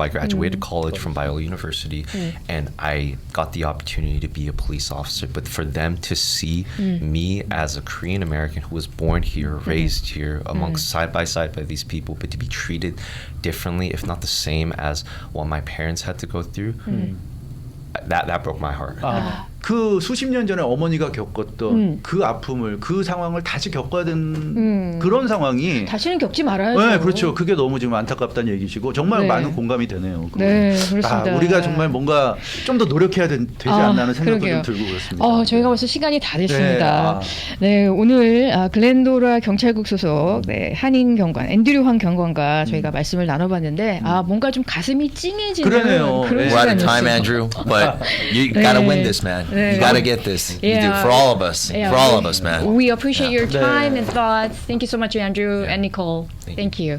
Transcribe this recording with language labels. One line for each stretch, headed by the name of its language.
English: I graduated college from Biola University, and I got the opportunity to be a police officer. But for them to see me as a Korean American who was born here, raised here, amongst side by these people, but to be treated differently, if not the same as what my parents had to go through, that broke my heart.
Korean: 그 수십 년 전에 어머니가 겪었던 그 아픔을, 그 상황을 다시 겪어야 되는 그런 상황이 다시는 겪지 말아야죠. 네, 그렇죠. 그게 너무 지금 안타깝다는 얘기시고 정말 많은 공감이 되네요. 네, 그렇습니다. 우리가 정말 뭔가 좀 더 노력해야 되지 않나 하는 생각도 좀 들고 그렇습니다. 저희가 벌써 시간이 다 됐습니다. 네, 오늘 글렌도라 경찰국 소속 한인 경관 앤드류 황 경관과 저희가 말씀을 나눠봤는데 뭔가 좀 가슴이 찡해지는 그런
English: We're out of time, Andrew, but you gotta win this, man. You gotta get this. You do for all of us. For all of us, man. We appreciate your time and thoughts. Thank you so much, Andrew and Nicole. Thank you.